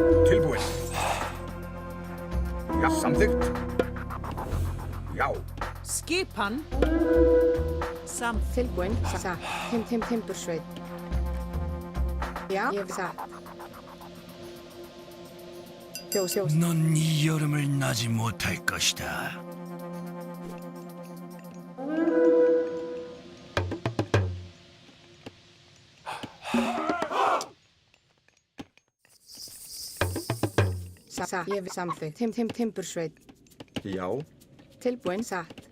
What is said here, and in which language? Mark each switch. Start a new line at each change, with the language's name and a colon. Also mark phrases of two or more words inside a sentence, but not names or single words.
Icelandic: Tilbúin. Já, samþykkt. Já. Skipan. Samþykkt. Tilbúin. Satt. Timbursveit. Já, ég vil satt. Fjós.
Korean: 넌 이 여름을 나지 못할 것이다.
Icelandic: Satt, ég vil samþykkt. Timbursveit. Já, Tilbúin, satt.